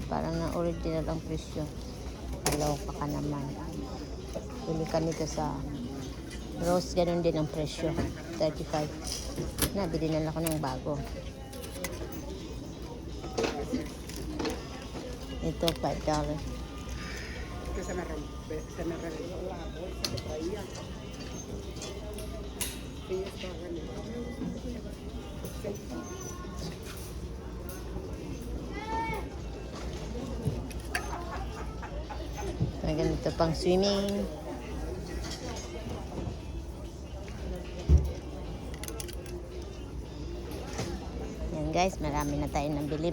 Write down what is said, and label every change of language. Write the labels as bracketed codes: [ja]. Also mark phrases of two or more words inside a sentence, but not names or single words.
[tl] Parang na original ang presyo. Kaloka ka naman. Pili ka nito sa Rose. Ganun din ang presyo. 35. Nabili na lang ako ng bago. Ito, $5. [es] Se me arregló la bolsa que traía. Sí, está arreglado. [tl] May ganito pang swimming. Yan guys, marami na tayo nabili.